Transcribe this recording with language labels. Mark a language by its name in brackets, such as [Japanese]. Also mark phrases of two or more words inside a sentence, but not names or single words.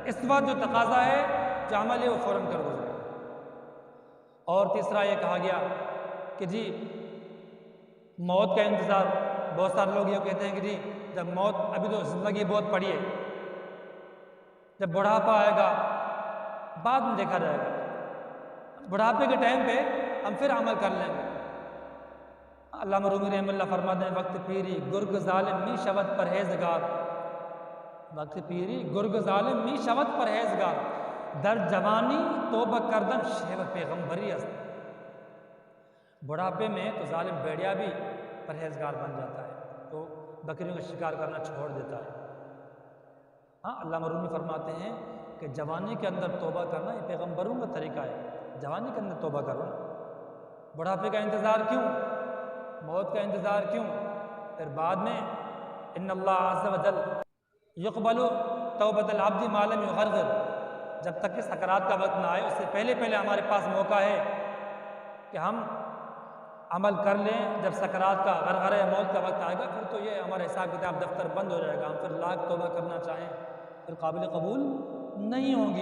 [Urdu] اس وقت جو تقاضا ہے، جو عمل ہے وہ فوراً کر گزرے۔ اور تیسرا یہ کہا گیا کہ جی موت کا انتظار، بہت سارے لوگ یہ کہتے ہیں کہ جی جب موت، ابھی تو زندگی بہت پڑی ہے، جب بڑھاپا آئے گا بعد میں دیکھا جائے گا، بڑھاپے کے ٹائم پہ ہم پھر عمل کر لیں گے۔ علامہ رومی رحمہ اللہ فرماتے ہیں [Persian] وقت پیری گرگ ظالم می شود پرہیزگار، وقت پیری گرگ ظالم می شود پرہیزگار، در جوانی توبہ کردن شیوہ پیغمبری است۔ [Urdu] بڑھاپے میں تو ظالم بھیڑیا بھی پرہیزگار بن جاتا ہے، تو بکریوں کا شکار کرنا چھوڑ دیتا ہے۔ علامہ رومی فرماتے ہیں کہ جوانی کے اندر توبہ کرنا یہ پیغمبروں کا طریقہ ہے، جوانی کے اندر توبہ کرو، بڑھاپے کا انتظار کیوں، موت کا انتظار کیوں؟ پھر بعد میں [Arabic] ان اللہ عز و جل یقبل توبۃ العبد ما لم یغرغر، [Urdu] جب تک کہ سکرات کا وقت نہ آئے اس سے پہلے پہلے ہمارے پاس موقع ہے کہ ہم عمل کر لیں۔ جب سکرات کا غرغرہ موت کا وقت آئے گا پھر تو یہ ہمارا حساب کتاب دفتر بند ہو جائے گا، ہم پھر لاکھ توبہ کرنا چاہیں پھر قابل قبول نہیں ہوگی۔